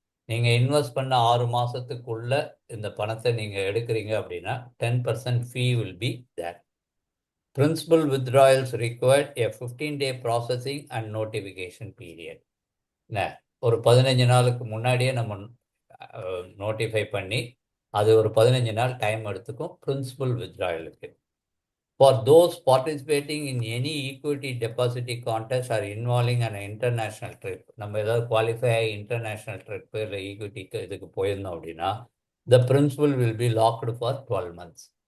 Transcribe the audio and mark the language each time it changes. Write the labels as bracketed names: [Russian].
[Tamil] நீங்கள் இன்வெஸ்ட் பண்ண 6 மாதத்துக்குள்ள இந்த பணத்தை நீங்கள் எடுக்கிறீங்க அப்படின்னா [English] 10% fee will be there. Principal withdrawals required a 15-day processing and notification period. [Tamil] ஒரு 15 நாளுக்கு முன்னாடியே நம்ம நோட்டிஃபை பண்ணி அது ஒரு 15 நாள் டைம் எடுத்துக்கும் principal வித்ட்ராயலுக்கு. [English] for those participating in any equity deposit contest or involving and international trip, [Tamil] நம்ம ஏதாவது குவாலிஃபை ஆகி இன்டர்நேஷ்னல் ட்ரிப்பு இல்லை ஈக்விட்டிக்கு இதுக்கு போயிருந்தோம் அப்படின்னா [English] The principal will be locked for 12 months.